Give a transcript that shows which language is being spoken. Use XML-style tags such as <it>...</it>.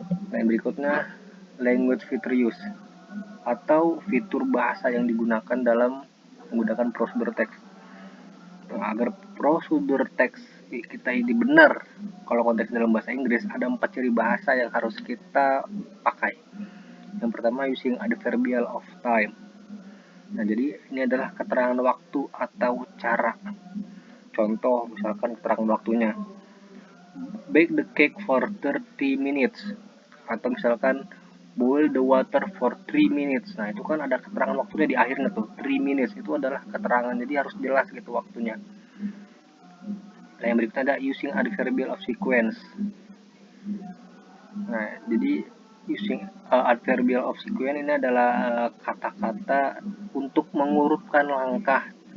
<id>Nah, yang berikutnya</id> <en>language feature use</en> <id>atau fitur bahasa yang digunakan dalam menggunakan prosedur teks. Nah, agar prosedur teks kita ini benar, kalau konteks dalam bahasa Inggris ada 4 ciri bahasa yang harus kita pakai. Yang pertama,</id> <en>using adverbial of time.</en> <id>Nah, jadi ini adalah keterangan waktu atau cara. Contoh, misalkan keterangan waktunya,</id> <en>bake the cake for 30 minutes.</en> <id>Atau misalkan</id> <en>boil the water for 3 minutes.</en> <id>Nah, itu kan ada keterangan waktunya di akhirnya tuh, 3 minutes itu adalah keterangan, jadi harus jelas gitu waktunya. Nah, yang berikutnya ada</id> <en>using adverbial of sequence.</en> <id>Nah, jadi</id> <en>using adverbial of sequence</en> <id>ini adalah kata-kata untuk mengurutkan langkah.</id>